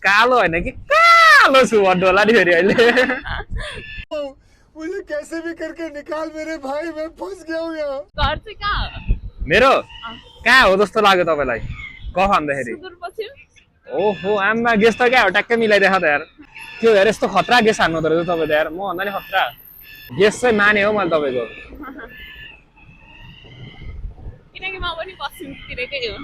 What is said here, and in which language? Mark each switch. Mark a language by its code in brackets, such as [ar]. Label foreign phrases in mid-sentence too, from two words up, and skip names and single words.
[ne] कालो होइन कि कालो छु भन्नु होला नि फेरि अहिले [hi] मुझे कैसे भी करके निकाल मेरे भाई, मैं फंस गया हूँ यहाँ। [ne] घर चाहिँ कहाँ हो? मेरो कहाँ हो जस्तो लाग्यो तपाईँलाई क भन्दाखेरि सुदूरपश्चिम? ओहो आम्मा गेस त क्या हो ट्याक्कै मिलाइदेख त यार त्यो हेर यस्तो खतरा गेस हान्नु त रहेछ तपाईँले यार म भन्दा नि खतरा गेस चाहिँ माने हो मैले तपाईँको किनकि म पनि पश्चिमतिरकै हो।